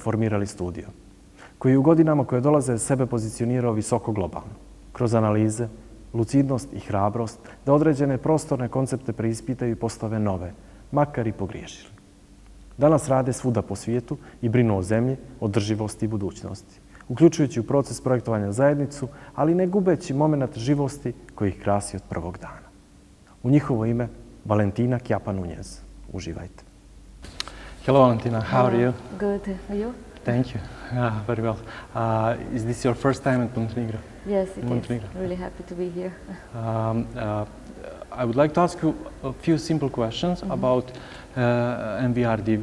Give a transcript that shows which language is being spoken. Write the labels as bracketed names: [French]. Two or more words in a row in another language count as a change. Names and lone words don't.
[Serbian] formirali studio, koji u godinama koje dolaze sebe pozicionirao visoko globalno, kroz analize, lucidnost i hrabrost, da određene prostorne koncepte preispitaju i postave nove, makar i pogriješili. Danas rade svuda po svijetu i brinu o zemlji, održivosti i budućnosti, uključujući u proces projektovanja zajednicu, ali ne gubeći moment živosti koji ih krasi od prvog dana. U njihovo ime Valentina Chiappa Nuñez. Uživajte. [English] Hello Valentina, how are you? Good, are you? Thank you. Very well. Is this your first time in Montenegro? Yes, it is. Really happy to be here. I would like to ask you a few simple questions about MVRDV.